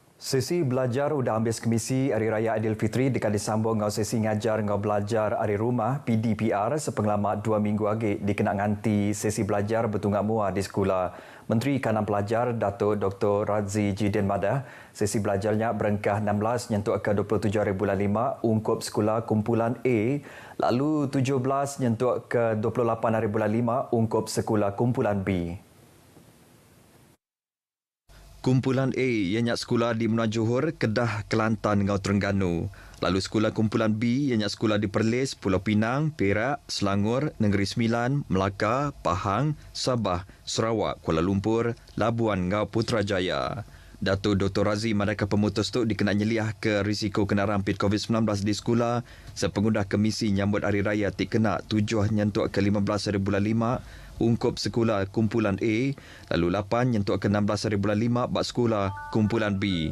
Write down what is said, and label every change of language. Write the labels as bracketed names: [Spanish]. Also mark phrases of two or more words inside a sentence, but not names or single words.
[Iban] Sesi belajar udah habis kemisi Hari Raya Aidilfitri dekat disambung ngau sesi ngajar ngau belajar hari rumah PDPR sepengalaman 2 minggu lagi dikenal nganti sesi belajar bertunggak mua di sekolah. Menteri Kanan Pelajar Datuk Dr. Razi Jidin Madah, sesi belajarnya berengkah 16 nyentuh ke 27 hari bulan 5 ungkup sekolah kumpulan A, lalu 17 nyentuh ke 28 hari bulan 5 ungkup sekolah kumpulan B. Kumpulan A ianya sekolah di Menua Johor, Kedah, Kelantan dengan Terengganu. Lalu sekolah kumpulan B ianya sekolah di Perlis, Pulau Pinang, Perak, Selangor, Negeri Sembilan, Melaka, Pahang, Sabah, Sarawak, Kuala Lumpur, Labuan dengan Putrajaya. Datuk Dr. Razi Madaka pemutus tu dikenal nyeliah ke risiko kena rampit COVID-19 di sekolah sepengudah kemisi nyambut Hari Raya tik kena 7 nyentuk ke 15 hari bulan 5 ungkup sekolah kumpulan A, lalu 8 nyentuk ke 16 hari bulan 5 bak sekolah kumpulan B.